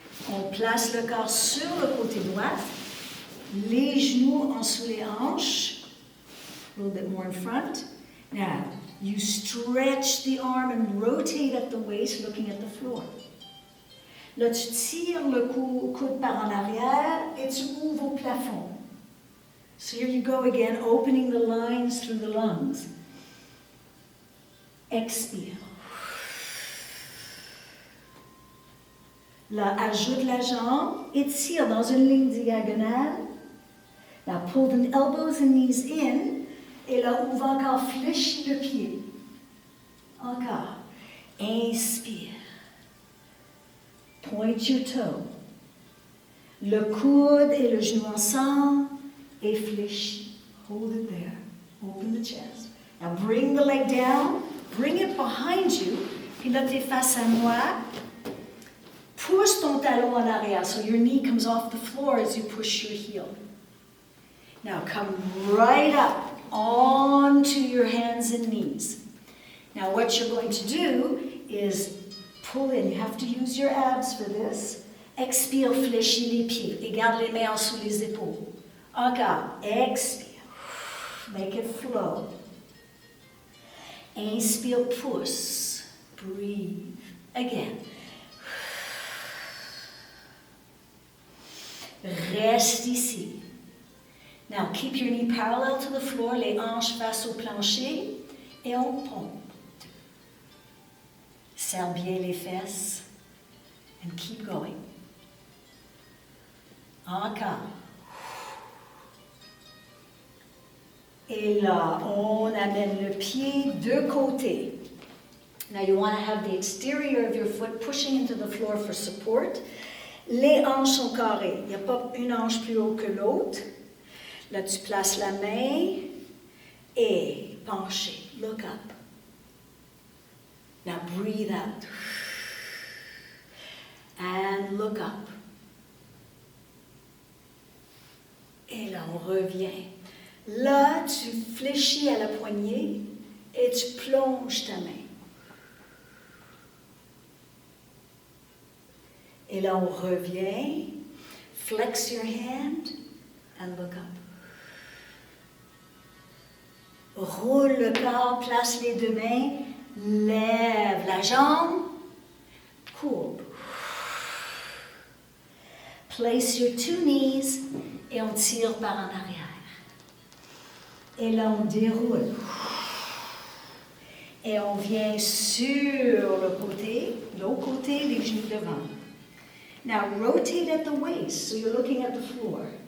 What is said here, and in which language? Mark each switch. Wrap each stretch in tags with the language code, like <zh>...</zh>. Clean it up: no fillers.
<fr>On place le corps sur le côté droit, les genoux en dessous les hanches,</fr> <en>a little bit more in front. Now, you stretch the arm and rotate at the waist, looking at the floor.</en> <fr>Là, tu tires le coude par en arrière et tu ouvres au plafond.</fr> <en>So here you go again, opening the lines through the lungs.</en> <fr>Expire. Là, ajoute la jambe, étire dans une ligne diagonale,</fr> <en>Now pull the elbows and knees in.</en> <fr>Et là, on va encore fléchir le pied. Encore. Inspire.</fr> <en>Point your toe.</en> <fr>Le coude et le genou ensemble. Et fléchis.</fr> <en>Hold it there. Open the chest. Now bring the leg down. Bring it behind you.</en> <fr>Puis là, tu es face à moi. Pousse ton talon en arrière.</fr> <en>So your knee comes off the floor as you push your heel. Now come right up onto your hands and knees. Now what you're going to do is pull in. You have to use your abs for this.</en> <fr>Expire, fléchis les pieds et garde les mains sous les épaules. Encore. Expire.</fr> <en>Make it flow.</en> <fr>Inspire, pousse.</fr> <en>Breathe. Again.</en> <fr>Reste ici.</fr> <en>Now keep your knee parallel to the floor,</en> <fr>les hanches face au plancher, et on pompe. Serre bien les fesses,</fr> <en>and keep going.</en> <fr>Encore. Et là, on amène le pied de côté.</fr> <en>Now you want to have the exterior of your foot pushing into the floor for support.</en> <fr>Les hanches sont carrées. Il n'y a pas une hanche plus haut que l'autre. Là, tu places la main et penché.</fr> <en>Look up. Now breathe out. And look up.</en> <fr>Et là, on revient. Là, tu fléchis à la poignée et tu plonges ta main. Et là, on revient.</fr> <en>Flex your hand and look up.</en> <fr>Roule le corps, place les deux mains, lève la jambe, courbe.</fr> <en>Place your two knees</en> <fr>et on tire par en arrière. Et là, on déroule. Et on vient sur le côté, l'autre côté, les genoux devant.</fr> <en>Now rotate at the waist, so you're looking at the floor.</en>